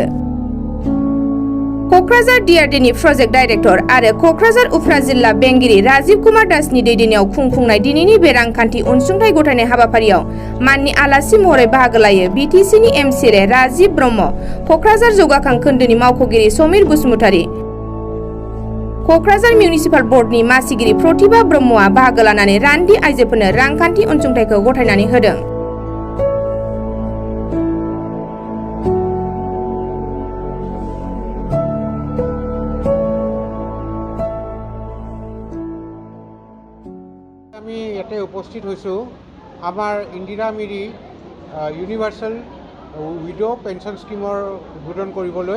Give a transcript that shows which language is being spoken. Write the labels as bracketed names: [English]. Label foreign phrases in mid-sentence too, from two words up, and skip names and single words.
[Bodo] कक्राझार डिआरडिनि प्रजेक्ट डाइरेक्टर आरो कक्राझार उफ्रा जिल्ला बेंगिरि राजीव कुमार दासनि दैदेननायाव खुंफुंनाय दिनैनि बे रांखान्थि अनसुंथाइ गथायनाय हाबाफारियाव माननि आलासि महरै बाहागो लायो बिटिसिनि एमसिएलए राजीव ब्रह्म, कक्राझार जौगाखां खोन्दोनि मावख'गिरि समीर बसुमतारी, कक्राझार मिउनिसिपाल बर्डनि मासिगिरि प्रतिभा ब्रह्मआ बाहागो लानानै रान्दि आइजोफोरनो रांखान्थि अनसुंथाइखौ गथायनानै होदों। [Assamese] আমি ইয়াতে উপস্থিত হৈছোঁ আমাৰ ইন্দিৰা মিৰি ইউনিভাৰ্চেল উইডো পেঞ্চন স্কিমৰ উদ্বোধন কৰিবলৈ।